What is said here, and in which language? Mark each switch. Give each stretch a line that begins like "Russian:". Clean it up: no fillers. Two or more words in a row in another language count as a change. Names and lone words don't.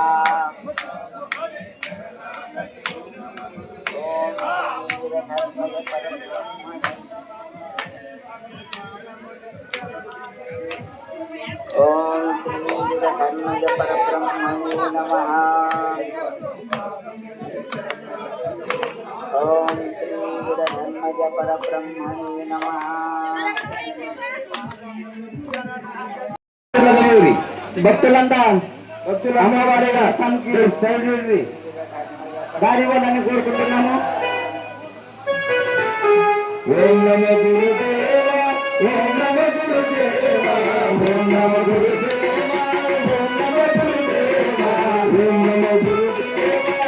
Sanskrit: ओम वीरधर्मज परब्रह्मणे नमः ओम वीरधर्मज परब्रह्मणे नमः
Telugu: భక్తులంతా అమ్మవారిగా తనకి సైడ్ని దారి ఇవ్వాలని కోరుకుంటున్నాము.
Sanskrit: ఓం నమ గురుదేవ ఓం నమ గురుదేవ ఓం నమ గురుదేవ ఓం నమ గురుదేవ ఓం నమ గురుదేవ